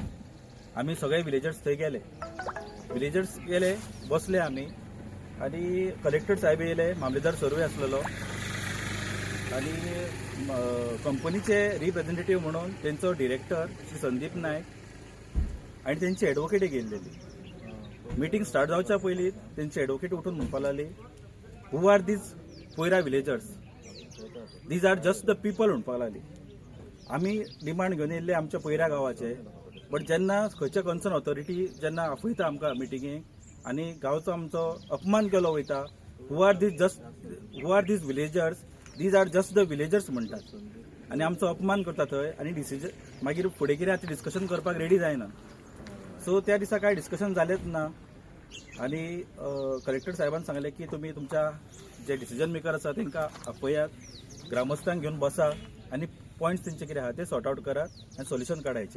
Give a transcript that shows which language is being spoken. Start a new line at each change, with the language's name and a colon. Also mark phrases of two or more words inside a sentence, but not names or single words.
Konkani: आमी सगळे विलेजर्स थंय गेले. विलेजर्स गेले, बसले आमी आनी कलेक्टर साहेब येयले, मामलेदार सरूय आसलेलो आनी कंपनीचे रिप्रेझेंटेटिव्ह म्हणून तेंचो डिरेक्टर श्री संदीप नायक आनी तेंची एडवोकेट गेल्लेली.
English: meeting start
Konkani: जावच्या पयलीं तेंची एडवोकेट उठून म्हणपाक लागली,
English: who are these Payra villagers, these are just the people
Konkani: म्हणपाक लागली. आमी डिमांड घेवन येयल्ले आमच्या पयरा गांवाचे, बट जेन्ना खंयच्या
English: concern authority
Konkani: जेन्ना आपयता आमकां मिटिंगेक आनी गांवचो आमचो अपमान केलो वयता
English: who are these villagers, these are just the villagers
Konkani: म्हणटात आनी आमचो अपमान करता थंय आनी डिसिजन मागीर फुडें कितें आतां डिस्कशन करपाक रेडी जायना. सो त्या दिसा कांय डिस्कशन जालेंच ना आनी कलेक्टर साहेबान सांगलें की तुमी तुमच्या जे
English: decision maker
Konkani: आसा तांकां आपयात, ग्रामस्थांक घेवन बसा आनी पॉयंट्स तेंचे कितें आहा ते
English: sort out
Konkani: करात आनी सोल्युशन काडा हेचें.